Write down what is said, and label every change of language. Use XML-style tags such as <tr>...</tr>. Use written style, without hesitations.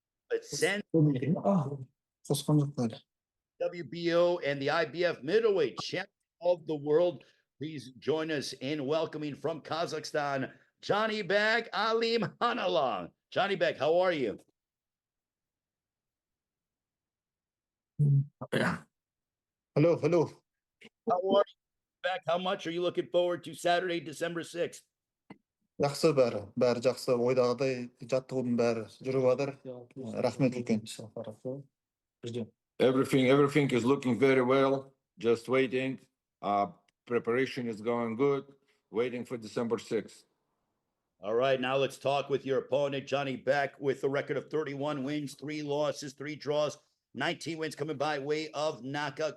<en>But since WBO and the IBF middleweight champion of the world, please join us in welcoming from Kazakhstan, Janibek Alim Hanalong. Janibek, how are you? Yeah. Hello. How are you, back? How much are you looking forward to Saturday, December 6th?</en> <kk>Жақсы бәрі жақсы. Ойдағыдай жаттығудың бәрі жүріп жатыр. Рахмет үлкен.</kk> <en>Everything is looking very well. Just waiting. Preparation is going good. Waiting for December 6th. All right, now let's talk with your opponent, Janibek, with a record of 31 wins, 3 losses, 3 draws, 19 wins coming by way of knockout.</en>